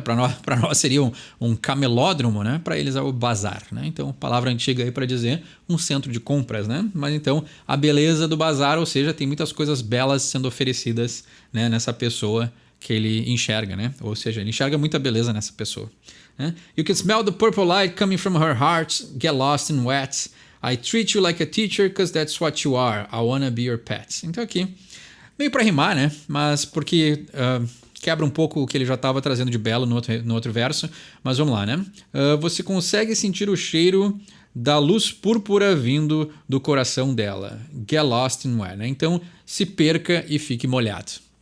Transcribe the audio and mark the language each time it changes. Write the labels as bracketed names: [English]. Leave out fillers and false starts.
[Portuguese] Para nós seria um camelódromo, né? Para eles é o bazar, né? Então, palavra antiga aí para dizer um centro de compras, né? Mas então, a beleza do bazar, ou seja, tem muitas coisas belas sendo oferecidas, né? Nessa pessoa que ele enxerga, né? Ou seja, ele enxerga muita beleza nessa pessoa, né? [English] You can smell the purple light coming from her heart, get lost in wet. I treat you like a teacher because that's what you are. I wanna be your pet. [Portuguese] Então aqui meio para rimar, né? Mas porque quebra um pouco o que ele já estava trazendo de belo no outro verso. Mas vamos lá, né? Você consegue sentir o cheiro da luz púrpura vindo do coração dela. [English] Get lost in where, [Portuguese] né? Então, se perca e fique molhado.